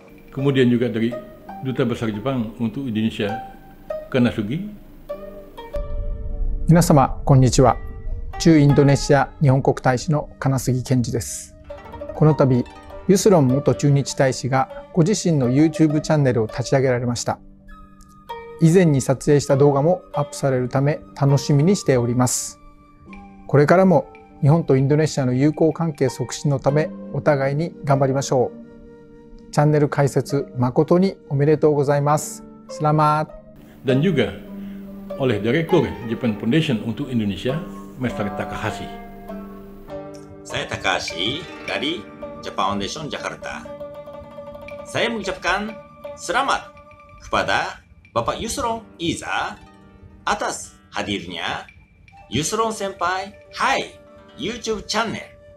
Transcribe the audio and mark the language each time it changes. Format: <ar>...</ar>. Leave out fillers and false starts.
<id>Kemudian juga dari Duta Besar Jepang untuk Indonesia, Kanasugi.</id> <ja>皆様こんにちは。駐インドネシア日本国大使の金杉健二です。この度ユスロン元駐日大使がご自身の YouTube チャンネルを立ち上げられました。以前に撮影した動画もアップされるため楽しみにしております。これからも日本とインドネシアの友好関係促進のためお互いに頑張りましょう。チャンネル開設誠におめでとうございます。</ja> <id>Selamat. Dan juga oleh Direktur Japan Foundation untuk Indonesia, Mr. Takahashi. Saya Takahashi dari Japan Foundation Jakarta. Saya mengucapkan selamat kepada Bapak Yusron Ihza atas hadirnya Yusron Senpai Hai YouTube channel.</id>